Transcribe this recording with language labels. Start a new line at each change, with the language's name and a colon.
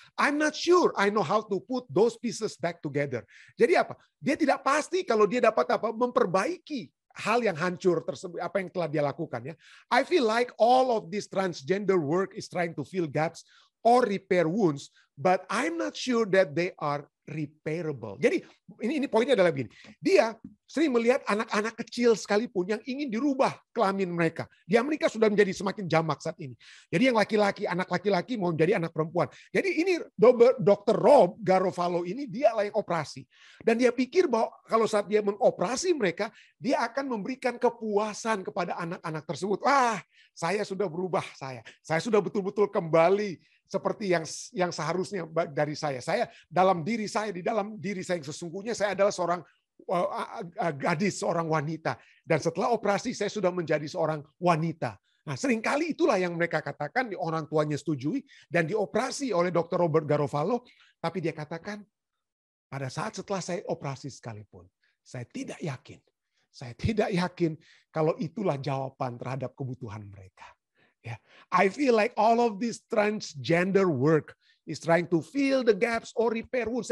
English: I'm not sure I know how to put those pieces back together.
Indonesian: Jadi apa? Dia tidak pasti kalau dia dapat apa? Memperbaiki hal yang hancur tersebut, apa yang telah dia lakukan, ya.
English: I feel like all of this transgender work is trying to fill gaps or repair wounds, but I'm not sure that they are repairable.
Indonesian: Jadi ini poinnya adalah begini. Dia sering melihat anak-anak kecil sekalipun yang ingin dirubah kelamin mereka. Di Amerika sudah menjadi semakin jamak saat ini. Jadi yang laki-laki, anak laki-laki mau menjadi anak perempuan. Jadi ini Dr. Rob Garofalo ini dialah yang operasi. Dan dia pikir bahwa kalau saat dia mengoperasi mereka, dia akan memberikan kepuasan kepada anak-anak tersebut. Wah, saya sudah berubah, saya sudah betul-betul kembali seperti yang seharusnya dari saya. Saya dalam diri saya, di dalam diri saya yang sesungguhnya, saya adalah seorang gadis, seorang wanita. Dan setelah operasi, saya sudah menjadi seorang wanita. Nah, seringkali itulah yang mereka katakan, orang tuanya setujui, dan dioperasi oleh Dr. Robert Garofalo. Tapi dia katakan, pada saat setelah saya operasi sekalipun, saya tidak yakin. Saya tidak yakin kalau itulah jawaban terhadap kebutuhan mereka.
English: Yeah. I feel like all of this transgender work is trying to fill the gaps or repair wounds.